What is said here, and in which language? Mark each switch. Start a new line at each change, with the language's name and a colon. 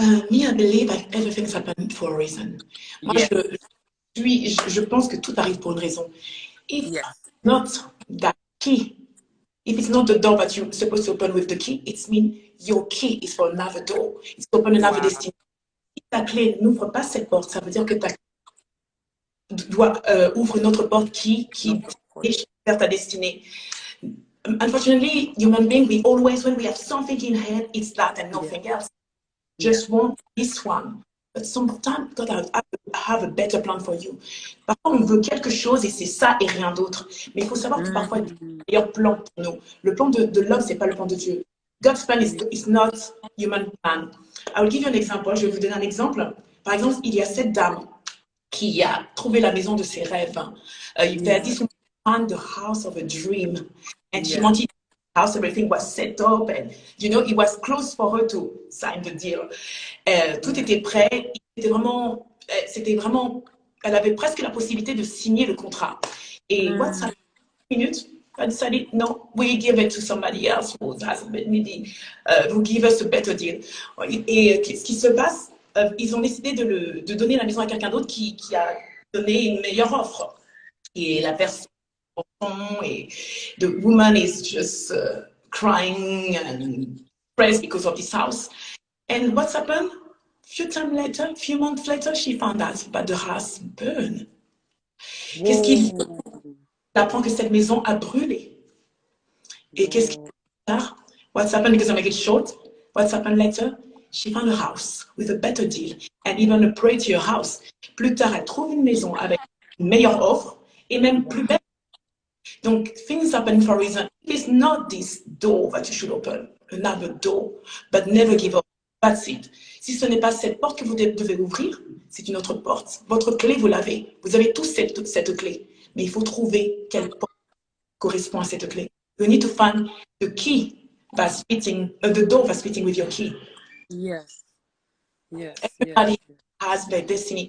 English: Me, I believe that everything's happened for a reason.
French: Moi, je pense que tout arrive pour une raison.
English: If not that key, if it's not the door that you're supposed to open with the key, it means your key is for another door. It's to open another destination.
French: Si ta clé n'ouvre pas cette porte, ça veut dire que ta doit ouvre une autre porte qui est vers ta destinée.
English: Unfortunately, human beings, we always, when we have something in head, it's that and nothing else. Just want this one. But sometimes, God have a better plan for you.
French: Parfois, on veut quelque chose et c'est ça et rien d'autre. Mais il faut savoir que parfois, il y a un meilleur plan pour nous. Le plan de l'homme, c'est pas le plan de Dieu.
English: God's plan is not human plan. I will give you an example.
French: Je vais vous donner un exemple. Par exemple, il y a cette dame qui a trouvé la maison de ses rêves.
English: This woman found the house of a dream. And she wanted house, everything was set up, and you know, it was close for her to sign the deal.
French: Tout était prêt. C'était vraiment, elle avait presque la possibilité de signer le contrat.
English: Et what's happened? Minute, I decided, no, we give it to somebody else who has maybe who give us a better deal.
French: Et ce qui se passe, ils ont décidé de donner la maison à quelqu'un d'autre qui a donné une meilleure offre. Et la personne, et
English: the woman is just crying and stressed because of this house. And what's happened? Few months later, she found out that the house burned.
French: Qu'est-ce qu'il fait? Elle apprend que cette maison a brûlé. Et qu'est-ce qu'il fait?
English: What's happened? Because I make it short. What's happened later? She found a house with a better deal and even a prettier house.
French: Plus tard, elle trouve une maison avec une meilleure offre et même plus belle.
English: Donc, things happen for a reason. It's not this door that you should open, another door, but never give up. That's it.
French: Si ce n'est pas cette porte que vous devez ouvrir, c'est une autre porte. Votre clé, vous l'avez. Vous avez tous cette clé. Mais il faut trouver quelle porte correspond à cette clé.
English: you need to find the key that's fitting, the door that's fitting with your key. Yes. Yes. Everybody has their destiny.